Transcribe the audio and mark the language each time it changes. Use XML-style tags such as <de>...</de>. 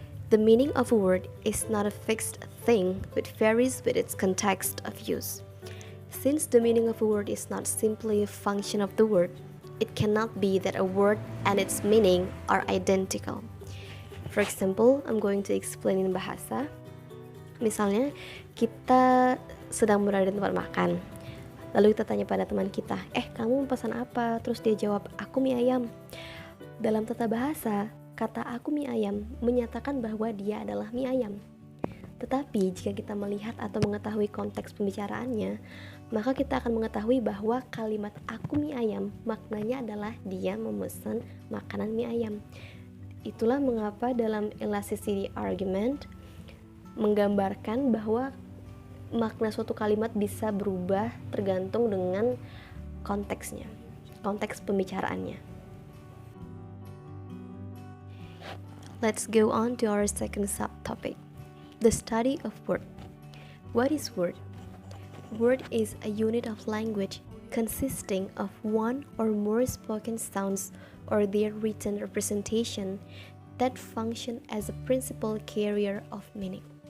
<en>The meaning of a word is not a fixed thing but varies with its context of use. Since the meaning of a word is not simply a function of the word, it cannot be that a word and its meaning are identical. For example, I'm going to explain in bahasa.</en> <id>Misalnya, kita sedang berada di tempat makan. Lalu kita tanya pada teman kita, kamu pesan apa? Terus dia jawab, aku mie ayam. Dalam tata bahasa, kata aku mie ayam menyatakan bahwa dia adalah mie ayam. Tetapi jika kita melihat atau mengetahui konteks pembicaraannya, maka kita akan mengetahui bahwa kalimat aku mie ayam maknanya adalah dia memesan makanan mie ayam. Itulah mengapa dalam elasticity argument menggambarkan bahwa makna suatu kalimat bisa berubah tergantung dengan konteksnya, konteks pembicaraannya.</id> <en>Let's go on to our second subtopic, the study of word. What is word? Word is a unit of language consisting of one or more spoken sounds or their written representation that function as a principal carrier of meaning.</en>